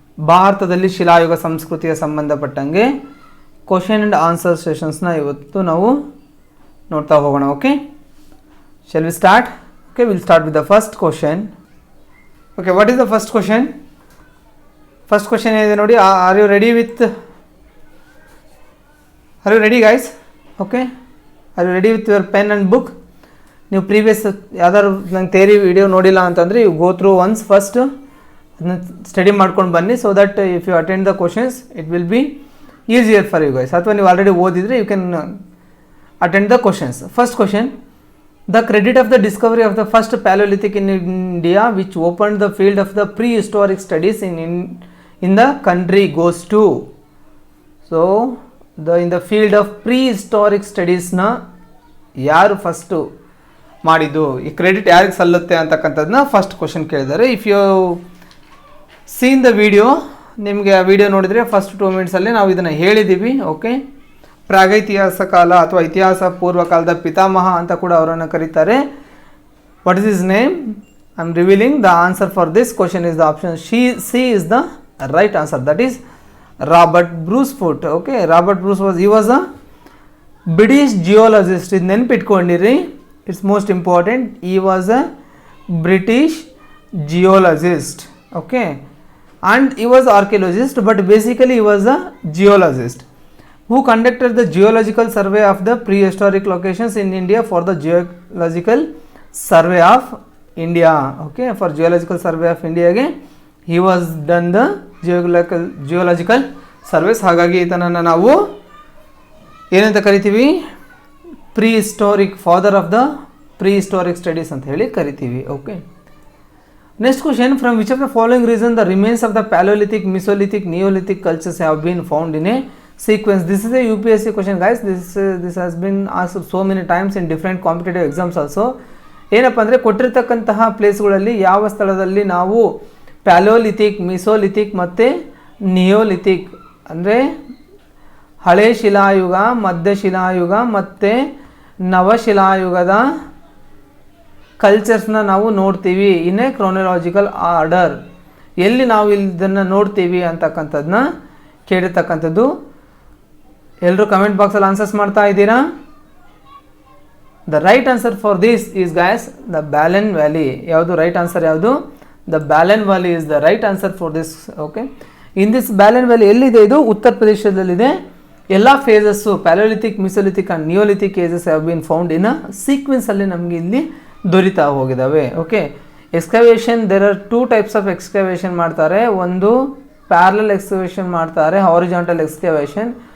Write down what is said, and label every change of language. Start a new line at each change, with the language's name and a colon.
Kannada: ಭಾರತದಲ್ಲಿ ಶಿಲಾಯುಗ ಸಂಸ್ಕೃತಿಯ ಸಂಬಂಧಪಟ್ಟಂಗೆ
English: question and answer ಸೆಷನ್ಸ್ನ
Kannada: ಇವತ್ತು ನಾವು ನೋಡ್ತಾ ಹೋಗೋಣ.
English: Okay, shall we start? Okay, will start with the first question. Okay, what is the first question?
Kannada: First question ಏನಿದೆ ನೋಡಿ.
English: Are you ready with Are you ready guys? Okay, are you ready with your pen and book?
Kannada: ನೀವು previous ಯಾವ್ದಾದ್ರು ನಂಗೆ theory video ನೋಡಿಲ್ಲ ಅಂತಂದರೆ
English: you go through once first
Kannada: ಅದನ್ನ study ಮಾಡ್ಕೊಂಡು ಬನ್ನಿ.
English: So that if you attend the questions it will be easier for you guys.
Kannada: ಅಥವಾ ನೀವು ಆಲ್ರೆಡಿ ಓದಿದರೆ
English: You can attend the questions. First question: the credit of the discovery of the first palaeolithic in India which opened the field of the pre historic studies in the country goes to. So in the field of pre historic ಸ್ಟಡೀಸ್ನ
Kannada: ಯಾರು first ಮಾಡಿದ್ದು, ಈ credit ಯಾರಿಗೆ ಸಲ್ಲುತ್ತೆ ಅಂತಕ್ಕಂಥದ್ದನ್ನ first question ಕೇಳಿದ್ದಾರೆ.
English: if you seen the video,
Kannada: ನಿಮಗೆ ಆ video ನೋಡಿದರೆ first 2 ಮಿನಿಟ್ಸಲ್ಲಿ ನಾವು ಇದನ್ನು ಹೇಳಿದ್ದೀವಿ. ಓಕೆ, ಪ್ರಾಗೈತಿಹಾಸ ಕಾಲ ಅಥವಾ ಇತಿಹಾಸ ಪೂರ್ವ ಕಾಲದ ಪಿತಾಮಹ ಅಂತ ಕೂಡ ಅವರನ್ನು ಕರೀತಾರೆ.
English: What is his name? I am revealing the answer for this question is the option C is the right answer. That is Robert Bruce Foote. Okay, Robert Bruce was a British geologist.
Kannada: ಇದು ನೆನಪಿಟ್ಕೊಂಡಿರಿ,
English: It's most important. he was a British geologist. Okay, and he was archaeologist, but basically he was a geologist who conducted the geological survey of the prehistoric locations in India for the geological survey of India. Okay, for geological survey of India ಗೆ he was done the geological service.
Kannada: ಹಾಗಾಗಿ ಇದನ್ನು ನಾವು ಏನಂತ ಕರಿತೀವಿ?
English: pre historic father of the pre historic studies
Kannada: ಅಂತ ಹೇಳಿ ಕರಿತೀವಿ.
English: Okay, next question: from which of the following reason the remains of the palaeolithic, mesolithic, neolithic cultures have been found in a sequence? This is a UPSC question guys. This has been asked so many times in different competitive exams also.
Kannada: ಏನಪ್ಪ ಅಂದರೆ, ಕೊಟ್ಟಿರ್ತಕ್ಕಂತಹ ಪ್ಲೇಸ್ಗಳಲ್ಲಿ ಯಾವ ಸ್ಥಳದಲ್ಲಿ ನಾವು ಪ್ಯಾಲೋಲಿಥಿಕ್, Mesolithic ಮತ್ತು Neolithic ಅಂದರೆ ಹಳೆ ಶಿಲಾಯುಗ, ಮಧ್ಯಶಿಲಾಯುಗ ಮತ್ತು ನವಶಿಲಾಯುಗದ ಕಲ್ಚರ್ಸ್ನ ನಾವು ನೋಡ್ತೀವಿ
English: In a chronological order.
Kannada: ಎಲ್ಲಿ ನಾವು ಇದನ್ನು ನೋಡ್ತೀವಿ ಅಂತಕ್ಕಂಥದ್ದನ್ನ ಕೇಳಿರ್ತಕ್ಕಂಥದ್ದು. ಎಲ್ಲರೂ ಕಮೆಂಟ್ ಬಾಕ್ಸಲ್ಲಿ ಆನ್ಸರ್ಸ್ ಮಾಡ್ತಾ ಇದ್ದೀರಾ?
English: The right answer for this is guys the Belan Valley.
Kannada: ಯಾವುದು ರೈಟ್ ಆನ್ಸರ್? ಯಾವುದು?
English: The Balan Valley is the right answer for this. Okay, in this Balan Valley ಎಲ್ಲಿದೆ?
Kannada: ಇದು ಉತ್ತರ ಪ್ರದೇಶದಲ್ಲಿದೆ.
English: ಎಲ್ಲ phases palaeolithic, mesolithic and neolithic ages have been found in a ಸೀಕ್ವೆನ್ಸಲ್ಲಿ
Kannada: ನಮಗೆ ಇಲ್ಲಿ ದೊರೀತಾ ಹೋಗಿದ್ದಾವೆ.
English: Okay, excavation, there are 2 types of excavation ಮಾಡ್ತಾರೆ.
Kannada: ಒಂದು parallel excavation ಮಾಡ್ತಾರೆ, horizontal excavation.